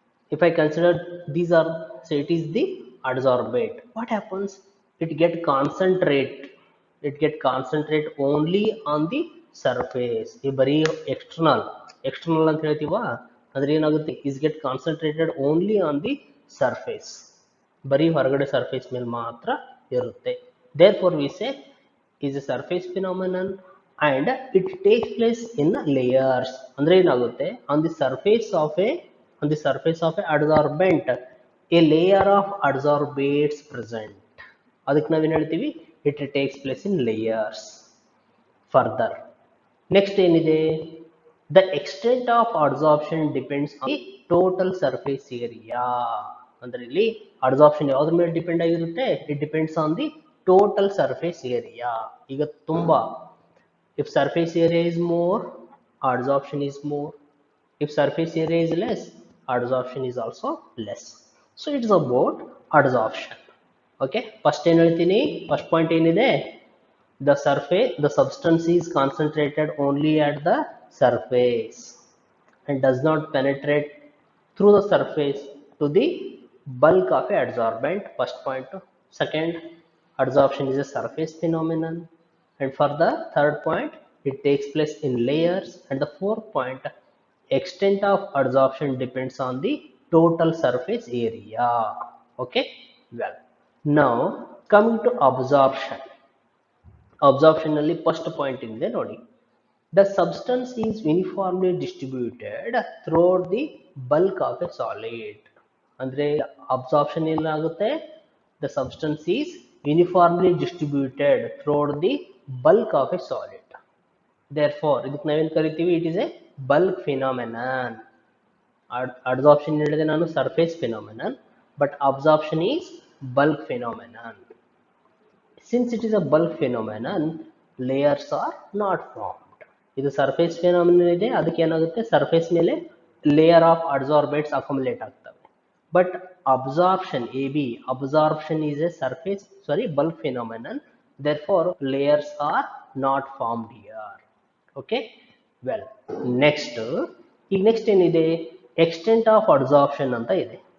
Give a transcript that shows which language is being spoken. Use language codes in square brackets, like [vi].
[en] If I consider these are, say it is the adsorbate, what happens? It get concentrate only on the surface. [kn] ಈ ಬರೀ external ಅಂತ ಹೇಳ್ತೀವ, ಅಂದ್ರೆ ಏನಾಗುತ್ತೆ? [en] is get concentrated only on the surface. [kn] ಬರೀ ಹೊರಗಡೆ surface ಮೇಲೆ ಮಾತ್ರ ಇರುತ್ತೆ. [en] Therefore we say is a surface phenomenon and it takes place in layers. [kn] ಅಂದ್ರೆ ಏನಾಗುತ್ತೆ? [en] on the surface of a adsorbent a layer of adsorbates present. [kn] ಅದಕ್ಕೆ ನಾವೇನು ಹೇಳ್ತೀವಿ? [en] it takes place in layers. Further, next [kn] ಏನಿದೆ? [en] the extent of adsorption depends on the total surface area. [kn] ಅಂದ್ರೆ ಇಲ್ಲಿ adsorption ಯಾವ್ದ್ರ ಮೇಲೆ ಡಿಪೆಂಡ್ ಆಗಿರುತ್ತೆ? [en] it depends on the total surface area. [kn] ಈಗ ತುಂಬಾ, [en] if surface area is more, adsorption is more. If surface area is less, adsorption is also less. So it is about adsorption. Okay, first [kn] ಏನು ಹೇಳ್ತೀನಿ? [en] first point [kn] ಏನಿದೆ? [en] the substance is concentrated only at the surface and does not penetrate through the surface to the bulk of a adsorbent. First point. Second, adsorption is a surface phenomenon. And for the third point, it takes place in layers. And the fourth point, extent of adsorption depends on the total surface area. Okay, well, now coming to absorption. [kn] Absorption ಅಲ್ಲಿ first point ಇದೆ ನೋಡಿ. [en] The substance is uniformly distributed throughout the bulk of a solid. [kn] ಅಂದ್ರೆ absorption ಏನಾಗುತ್ತೆ, [en] the substance is uniformly distributed throughout the bulk of a solid. Therefore [kn] ಇದಕ್ಕೆ ನಾವೇನ್ ಕರಿತೀವಿ, [en] it is a bulk phenomenon. Adsorption [kn] ಹೇಳಿದೆ ನಾನು [en] surface phenomenon, but absorption is bulk phenomenon. Since it is a bulk phenomenon, layers are not formed. [kn] ಇದು surface phenomenon ಇದೆ, ಅದಕ್ಕೆ ಏನಾಗುತ್ತೆ, surface ಮೇಲೆ ಲೇಯರ್ ಆಫ್ ಅಡ್ಸಾರ್ಬೇಟ್ಸ್ ಅಕ್ಯುಮುಲೇಟ್ ಆಗ್ತವೆ. [en] But absorption absorption is a surface, bulk phenomenon. Therefore layers are not formed here. Okay, well, next [kn] ಏನಿದೆ, [en] extent of adsorption [kn] ಅಂತ ಇದೆ.